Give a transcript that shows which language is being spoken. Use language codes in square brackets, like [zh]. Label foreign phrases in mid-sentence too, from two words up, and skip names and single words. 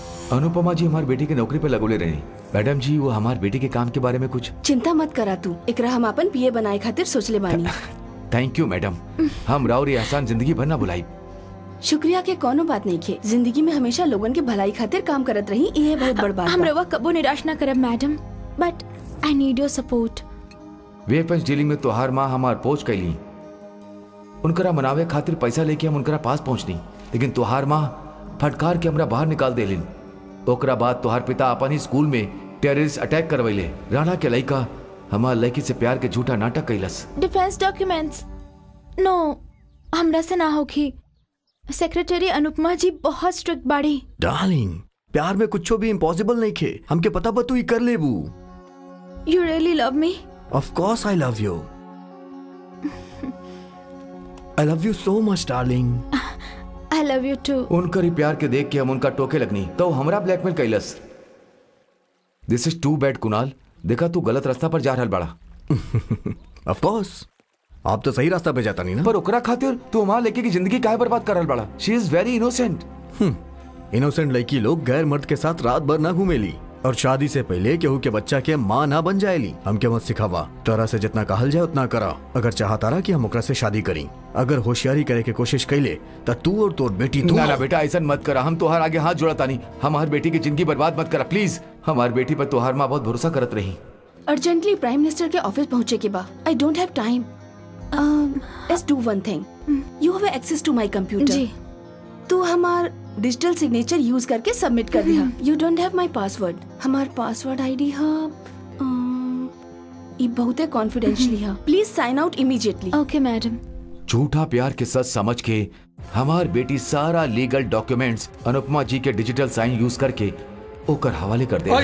[bho] अनुपमा जी हमारी बेटी की नौकरी पे लगोले रही। मैडम जी वो हमारी बेटी के काम के बारे में कुछ चिंता मत करा तू, एकरा हम अपन पीए बनाए खातिर सोचले बानी। थैंक यू मैडम, हम राव री एहसान जिंदगी भर ना भुलाई। शुक्रिया के कोनो बात नहीं खे, जिंदगी में हमेशा लोगन के भलाई खातिर काम करत रही, ये बहुत बड़ बात। हम रवा कबो निराश ना करब मैडम, [en] But I need your support. [bho] वेपन्स डीलिंग में तोहार माँ हमार पहुंच कैली, उनकरा मनावे खातिर पैसा लेके हम उनकरा पास पहुंचनी, लेकिन तोहार माँ फटकार के हमरा बाहर निकाल देलिन। ओकरा बाद तोहार पिता अपन ही स्कूल में टेररिस्ट अटैक करवैले। राणा के लड़का हमार लड़की से प्यार के झूठा नाटक कैलस। [en] Defence documents no, [bho] हमरा से ना होगी। सेक्रेटरी अनुपमा जी बहुत स्ट्रिक्ट बाड़ी। डार्लिंग, प्यार में कुछ भी इम्पॉसिबल नहीं खे, हमके पता बा तू ही कर लेबू। [en] You really love me? Of course I love you. I love you so much, darling. I love you too. [bho] उनकर ही प्यार के देख के हम उनका टोके लगनी तो हमरा ब्लैकमेल कैलस। [en] This is too bad [bho] कुणाल, देखा तू गलत रास्ता पर जा रहल बड़ा। [en] Of course, [bho] आप तो सही रास्ता पे जाता नहीं ना। पर ओकरा खातिर तू हमार लड़की की जिंदगी काहे बर्बाद कर रहल बड़ा? [en] She is very innocent. [bho] इनोसेंट लड़की लोग गैर मर्द के साथ रात भर ना घूमेली और शादी से पहले केहू के बच्चा के माँ ना बन जाएली। हमके मत सिखावा, तोरा से जितना कहल जाए उतना करा। अगर चाहता रहा कि हम ओकरा से शादी करी, अगर होशियारी करे के कोशिश कैले तो तू और तोर बेटी तू। ना बेटा ऐसा मत करा, हम तोहार आगे हाथ जोड़ता नहीं। हमार बेटी की जिंदगी बर्बाद मत करा प्लीज। हमार बेटी पर तोहार माँ बहुत भरोसा करत रही। [en] urgently Prime Minister [bho] के ऑफिस पहुंचे के बा। [en] I don't have time. Let's do one thing, you have access to my computer. [bho] जी। तू हमार [en] digital signature [bho] यूज करके सबमिट कर दिया। [en] You don't have my password. हमार password ID ये बहुत कॉन्फिडेंशियली है। Please sign out immediately. Okay madam. [bho] झूठा प्यार के सच समझ के हमार बेटी सारा [en] legal documents [bho] अनुपमा जी के [en] digital sign [bho] यूज करके ओकर हवाले कर दे।